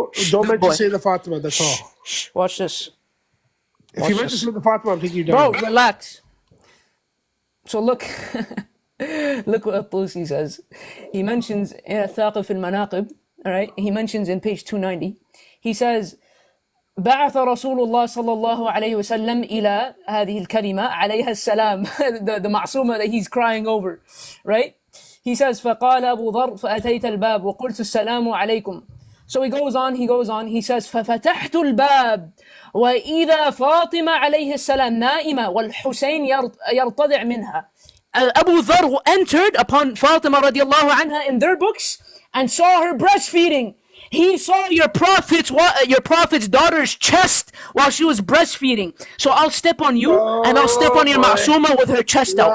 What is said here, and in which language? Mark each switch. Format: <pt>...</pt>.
<en>Don't mention Sayyidah Fatima, that's all. Watch this. If you mention Sayyidah Fatima, I'm taking you down. Bro, relax. So look, look what Tusi says. He mentions in Thaqif al-Manaqib, all right? He mentions in page 290. He says,</en> <ar>بعث رسول الله صلى الله عليه وسلم إلى هذه الكلمة عليها السلام,</ar> <en>the معصومة that he's crying over, right? He says,</en> <ar>فقال أبو ذر فأتيت الباب وقلت السلام عليكم.</ar> <en>So he goes on, he says,</en> <ar>ففتحت الباب وإذا فاطمة عليه السلام نائمة والحسين يرتضع منها.</ar> <en>Abu Dharr entered upon Fatima radiallahu anha in their books and saw her breastfeeding. He saw your prophet's daughter's chest while she was breastfeeding. So I'll step on you and I'll step on your ma'suma with her chest out.</en>